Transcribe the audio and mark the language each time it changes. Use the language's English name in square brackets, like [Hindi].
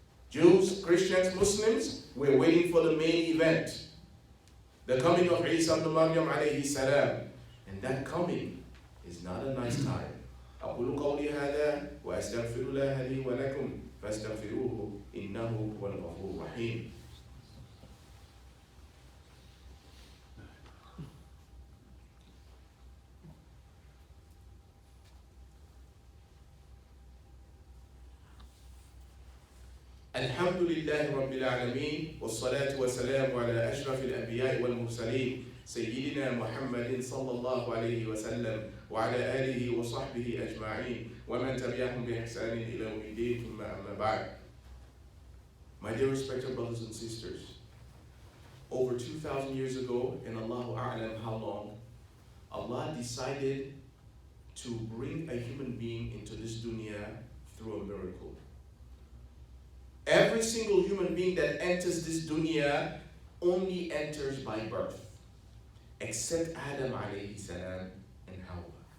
[English] Jews, Christians, Muslims, we're waiting for the main event. The coming of E'saa Ibn Maryam alayhi salam. And that coming is not a nice time. [Arabic] أقول قولي هذا وأستغفر الله لي ولكم فاستغفروه إنه هو الغفور الرحيم. الحمد لله رب العالمين والصلاة والسلام على أشرف الأنبياء والمرسلين سيدنا محمد صلى الله عليه وسلم وعلى آله وصحبه أجمعين ومن تبعهم بإحسان إلى يوم الدين ثم أما بعد. [English] My dear respected brothers and sisters, over 2,000 years ago, and Allahu A'lam how long, Allah decided to bring a human being into this dunya through a miracle. Every single human being that enters this dunya only enters by birth, except Adam alayhi salam and Hawa.